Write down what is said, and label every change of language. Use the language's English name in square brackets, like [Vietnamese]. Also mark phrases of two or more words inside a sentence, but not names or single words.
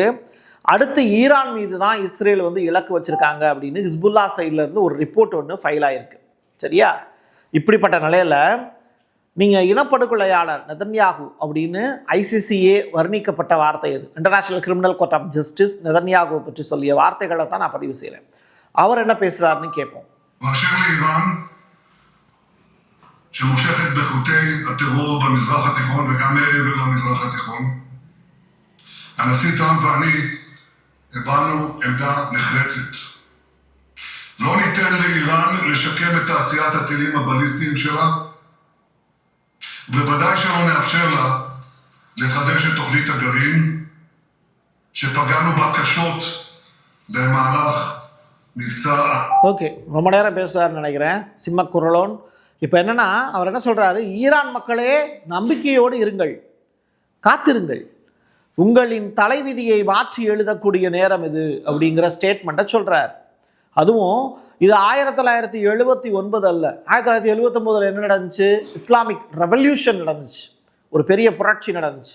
[Tamil] அடுத்து ஈரான் மீது தான் இஸ்ரேல் வந்து இலக்கு வச்சுருக்காங்க அப்படின்னு ஹிஸ்புல்லா சைட்லேருந்து ஒரு ரிப்போர்ட் ஒன்று ஃபைல் ஆகிருக்கு. சரியா? இப்படிப்பட்ட நிலையில் நீங்கள் இனப்படுகொலையாளர் நெதன்யாகு அப்படின்னு ICCA வர்ணிக்கப்பட்ட வார்த்தை எது, இன்டர்நேஷ்னல் கிரிமினல் கோர்ட் ஆஃப் ஜஸ்டிஸ் நெதன்யாகு பற்றி சொல்லிய வார்த்தைகளை தான் நான் பதிவு செய்கிறேன். அவர் என்ன பேசுகிறாருன்னு கேட்போம். [Hebrew] שמושכת בחוטי הטרור במזרח התיכון וגם מעבר למזרח התיכון. הנשיא טראמפ ואני הבענו עמדה נחרצת. לא ניתן לאיראן לשקם את תעשיית הטילים הבליסטיים שלה, ובוודאי שלא נאפשר לה לחדש את תוכנית הגרעין שפגענו בה קשות במהלך מבצע. [Tamil] ஓகே, ரொம்ப நேரம் பேசுவார்னு நினைக்கிறேன் சிம்மக்குரலோன். இப்போ என்னென்னா அவர் என்ன சொல்கிறாரு, ஈரான் மக்களே நம்பிக்கையோடு இருங்கள், காத்திருங்கள், உங்களின் தலைவிதியை மாற்றி எழுதக்கூடிய நேரம் இது அப்படிங்கிற ஸ்டேட்மெண்ட்டை சொல்கிறார். அதுவும் இது 1979 அல்ல, 1979 என்ன நடந்துச்சு, [English] Islamic revolution [Tamil] நடந்துச்சு, ஒரு பெரிய புரட்சி நடந்துச்சு.